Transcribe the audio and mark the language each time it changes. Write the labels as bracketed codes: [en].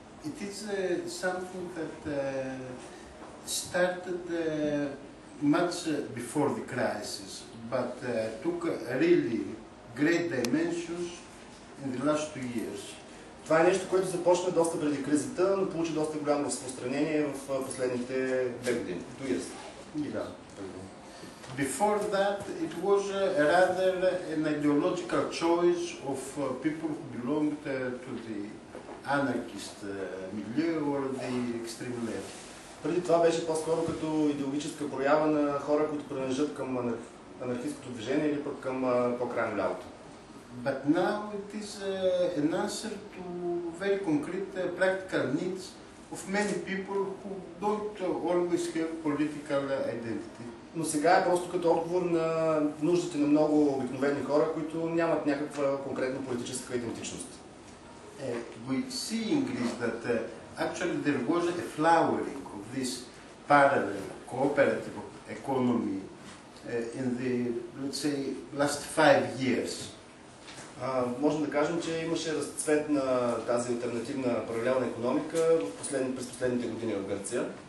[en] It is something that started much before the crisis, but took really great dimensions in the last 2 years. [bg] Това е нещо, което започна доста преди кризата, но получи доста голямо разпространение в последните 2 години. [en] 2 years. Yeah. Before that, it was rather an ideological choice of people who belonged to the anarchist milieu or the extreme left. [bg] Преди това беше по-скоро като идеологическа проява на хора, които принадлежат към анархистското движение или пък към по-крайно лявото. [en] But now it is an answer to very concrete practical needs of many people who don't always have political identity. [bg] Но сега е просто като отговор на нуждите на много обикновени хора, които нямат някаква конкретна политическа идентичност. [en] We see in Greece that actually there was a flowering of this parallel cooperative economy in the, let's say, last 5 years. [bg] Можем да кажем, че имаше разцвет на тази алтернативна паралелна икономика през последните години в Гърция.